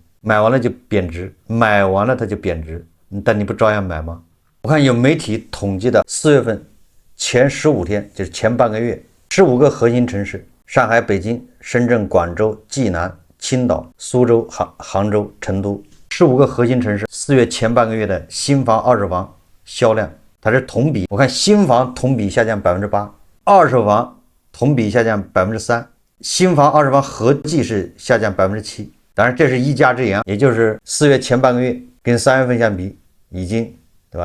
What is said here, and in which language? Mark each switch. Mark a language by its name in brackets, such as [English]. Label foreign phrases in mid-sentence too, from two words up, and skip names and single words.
[Chinese] 買完了就貶值，買完了它就貶值，但你不照樣買嗎？我看有媒體統計的4月份前15天，就是前半個月，15個核心城市：上海、北京、深圳、廣州、濟南、青島、蘇州、杭州、成都。15個核心城市4月前半個月的新房、二手房銷量，它是同比，我看新房同比下降8%，二手房同比下降3%，新房、二手房合計是下降7%。当然这是一家之言，也就是4月前半個月跟3月份相比，已經對吧？